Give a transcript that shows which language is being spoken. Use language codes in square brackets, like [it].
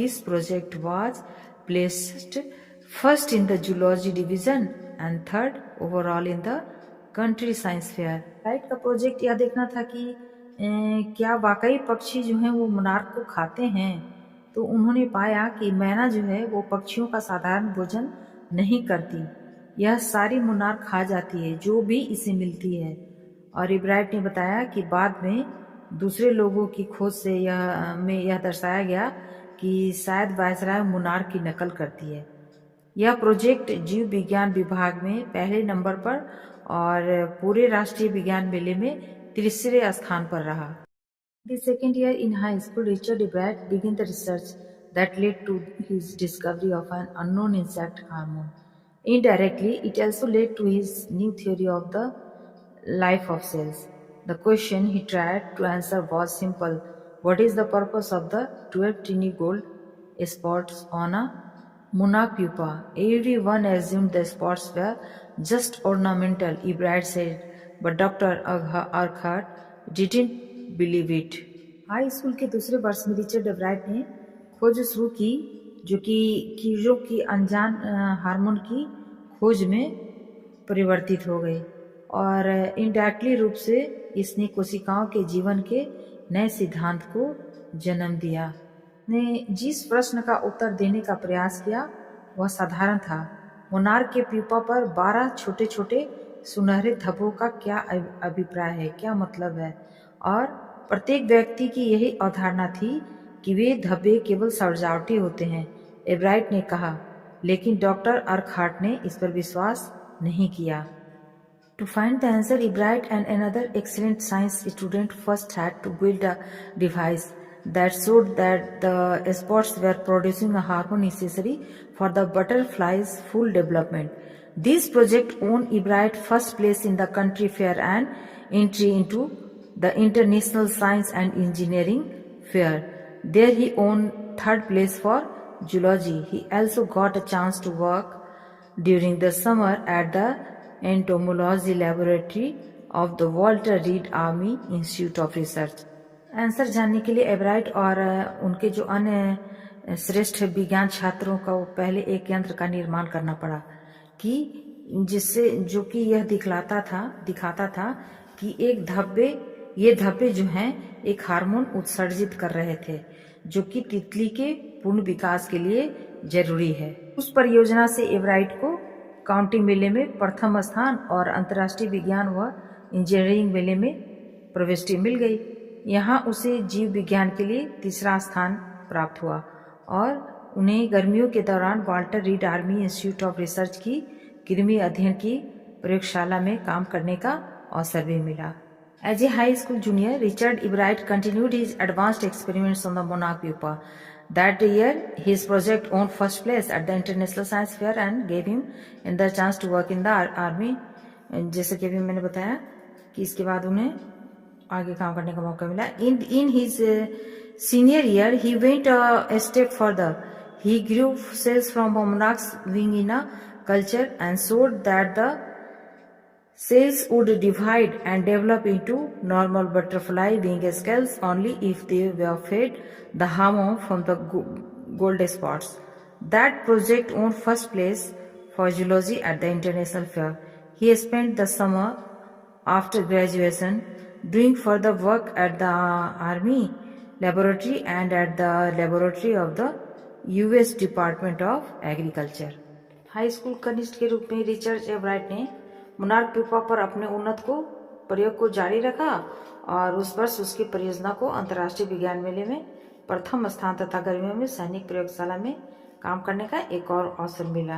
[en] This project was placed first in the zoology division and third overall in the country science fair. [hi] Right का project यह देखना था कि क्या वाकई पक्षी जो हैं वो मोनार्क को खाते हैं। तो उन्होंने पाया कि मैना जो है वो पक्षियों का साधारण भोजन नहीं करती, यह सारी मोनार्क खा जाती है जो भी इसे मिलती है। और इब्राइट ने बताया कि बाद में दूसरे लोगों की खोज से यह दर्शाया गया कि शायद वायसराय मोनार्क की नकल करती है। यह प्रोजेक्ट जीव विज्ञान विभाग में पहले नंबर पर और पूरे राष्ट्रीय विज्ञान मेले में तीसरे स्थान पर रहा। [en] The second year in high school, Richard Ebrard began the research that led to his discovery of an unknown insect hormone. Indirectly, it also led to his new theory of the life of cells. The question he tried to answer was simple: what is the purpose of the 12 tiny gold spots on a monarch pupa? Everyone assumed the spots were just ornamental, Ebrard said, but Dr. Urquhart didn't believe it. [hi] High school के दूसरे वर्ष में Richard एब्राइट ने खोज शुरू की जो कि कीड़ों की अनजान हार्मोन की खोज में परिवर्तित हो गई और इनडायरेक्टली रूप से इसने कोशिकाओं के जीवन के नए सिद्धांत को जन्म दिया। ने जिस प्रश्न का उत्तर देने का प्रयास किया वह साधारण था: मोनार्क के प्यूपा पर 12 छोटे छोटे सुनहरे धब्बों का क्या अभिप्राय है, क्या मतलब है? और प्रत्येक व्यक्ति की यही अवधारणा थी कि वे धब्बे केवल सजावटी होते हैं, एब्राइट ने कहा, लेकिन डॉक्टर अर्कहार्ट ने इस पर विश्वास नहीं किया। [en] To find the answer, Ebrard and another excellent science student first had to build a device that showed that the spots were producing a hormone necessary for the butterfly's full development. This project won Ebrard first place in the country fair and entry into the International Science and Engineering Fair. There he won third place for zoology. He also got a chance to work during the summer at the entomology laboratory of the Walter Reed Army Institute of Research. [hi] Answer जानने के लिए एब्राइट और उनके जो अन्य श्रेष्ठ विज्ञान छात्रों को पहले एक यंत्र का निर्माण करना पड़ा कि जिससे जो कि यह दिखाता था कि ये धब्बे जो हैं एक हार्मोन उत्सर्जित कर रहे थे जो कि तितली के पूर्ण विकास के लिए जरूरी है। उस परियोजना से एब्राइट को काउंटी मेले में प्रथम स्थान और अंतर्राष्ट्रीय विज्ञान व इंजीनियरिंग मेले में प्रविष्टि मिल गई। यहाँ उसे जीव विज्ञान के लिए तीसरा स्थान प्राप्त हुआ और उन्हें गर्मियों के दौरान Walter read army institute of research की कृमि अध्ययन की प्रयोगशाला में काम करने का अवसर भी मिला। [en] As a high school junior, Richard Ebrard continued his advanced experiments on the monarch pupa. That year, his project won first place at the International Science Fair and gave him the chance to work in the army. [hi] जैसे कि अभी मैंने बताया कि इसके बाद उन्हें आगे काम करने का मौका मिला। [en] In his senior year, he went a step further. He grew cells from a monarch's wing in a culture and showed that the cells would divide and develop into normal butterfly wing scales only if they were fed the hormone from the gold spots. That project won first place for zoology at the International Fair. He spent the summer after graduation, doing further work at the Army laboratory and at the laboratory of the US Department of Agriculture. [hi] High school कनिष्ठ के रूप में Richard एब्राइट ने monarch paper पर अपने उन्नत प्रयोग को जारी रखा और उस वर्ष उसकी परियोजना को अंतर्राष्ट्रीय विज्ञान मेले में प्रथम स्थान तथा गर्मियों में सैनिक प्रयोगशाला में काम करने का एक और अवसर मिला।